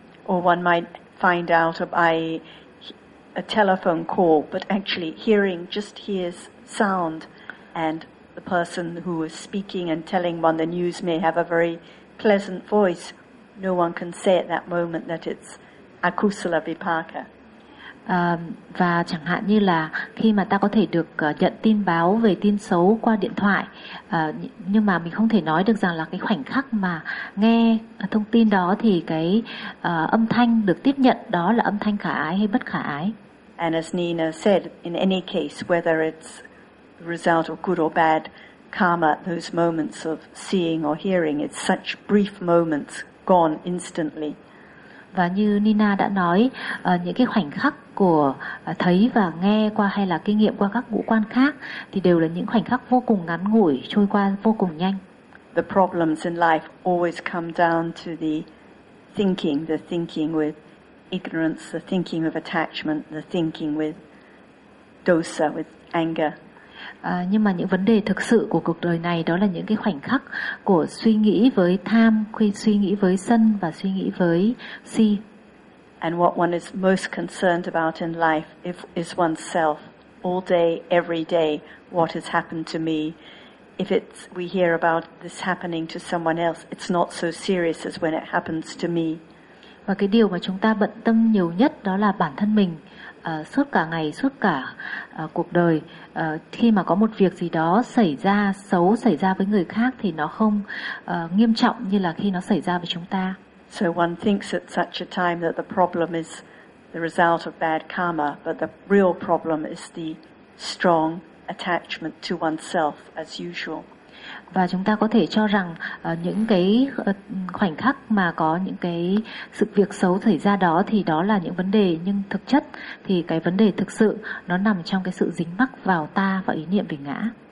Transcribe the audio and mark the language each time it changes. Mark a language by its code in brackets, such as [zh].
[en] Or one might find out by a telephone call but actually hearing just hears sound and the person who is speaking and telling one the news may have a very pleasant voice. No one can say at that moment that it's akusala vipaka. [vi] Và chẳng hạn như là khi mà ta có thể được nhận tin báo về tin xấu qua điện thoại, nhưng mà mình không thể nói được rằng là cái khoảnh khắc mà nghe thông tin đó thì cái âm thanh được tiếp nhận đó là âm thanh khả ái hay bất khả ái. [en] And as Nina said, in any case, whether it's the result of good or bad karma, those moments of seeing or hearing, it's such brief moments, gone instantly. [vi] Và như Nina đã nói, những cái khoảnh khắc của thấy và nghe qua hay là kinh nghiệm qua các ngũ quan khác thì đều là những khoảnh khắc vô cùng ngắn ngủi, trôi qua vô cùng nhanh. [en] The problems in life always come down to the thinking with ignorance, the thinking of attachment, the thinking with dosa, with anger. [vi] Nhưng mà những vấn đề thực sự của cuộc đời này đó là những cái khoảnh khắc của suy nghĩ với tham, khi suy nghĩ với sân và suy nghĩ với si. [en] And what one is most concerned about in life is oneself, all day, every day, what has happened to me. If it's we hear about this happening to someone else, it's not so serious as when it happens to me. [vi] Và cái điều mà chúng ta bận tâm nhiều nhất đó là bản thân mình. Suốt cả ngày, suốt cả cuộc đời, khi mà có một việc gì đó xảy ra, xấu xảy ra với người khác thì nó không nghiêm trọng như là khi nó xảy ra với chúng ta. [en] So one thinks at such a time that the problem is the result of bad karma, but the real problem is the strong attachment to oneself as usual. [vi] Và chúng ta có thể cho rằng những cái khoảnh khắc mà có những cái sự việc xấu xảy ra đó thì đó là những vấn đề, nhưng thực chất thì cái vấn đề thực sự nó nằm trong cái sự dính mắc vào ta và ý niệm về ngã.